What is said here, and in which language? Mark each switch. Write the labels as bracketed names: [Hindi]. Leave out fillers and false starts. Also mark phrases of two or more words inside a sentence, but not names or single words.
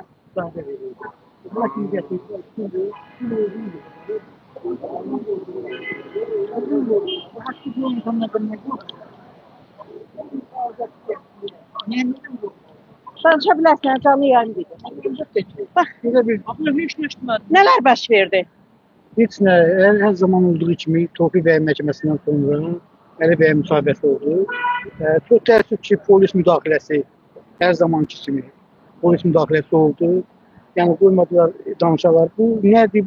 [Azerbaijani] Danışa bilərsən, canlı yayın dedim. Bak, [Turkish] Abla hiç düşmedi. [Azerbaijani] neler baş verdi? Heç nə, hər zaman olduğu kimi Tofiq bəy məhkəməsindən sonra Əli bəyə müsahibəsi oldu. Çox təəssüf ki, polis müdaxiləsi hər zamanki kimi polis müdaxiləsi oldu. Yəni qoymadılar danışalar. Bu nədir?